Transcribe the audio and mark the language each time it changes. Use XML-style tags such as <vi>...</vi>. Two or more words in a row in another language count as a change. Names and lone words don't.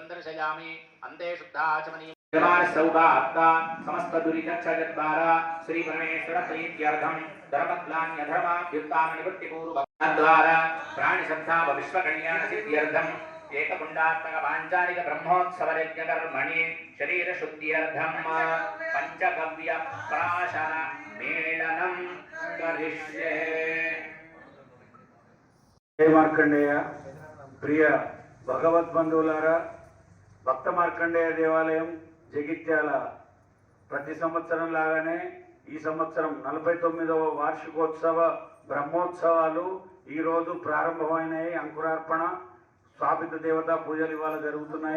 <sa>दर्शयामि अन्ते शुद्धाचमनीयम् सौभाग्ता समस्त दुरितक्षयद्वारा श्री परमेश्वर प्रीत्यर्थं धर्मग्लान्यधर्माभ्युत्थान निवृत्तिपूर्वद्वारा प्राणिशब्दा विश्वकल्याण सिद्ध्यर्थं एककुण्डात्मक पाञ्चालिक ब्रह्मोत्सव यज्ञकर्मणि शरीर शुद्ध्यर्थं पंचगव्य प्राशन मेलनं करिष्ये।</sa> <te>జయ మార్కండేయ ప్రియ భగవద్బంధులారా భక్త మార్కండేయ దేవాలయం జగిత్యాల ప్రతి సంవత్సరం లాగానే ఈ సంవత్సరం 49వ వార్షికోత్సవ బ్రహ్మోత్సవాలు ఈరోజు ప్రారంభమైనాయి. అంకురార్పణ స్థాపిత దేవతా పూజలు ఇవాళ జరుగుతున్నాయి.</te>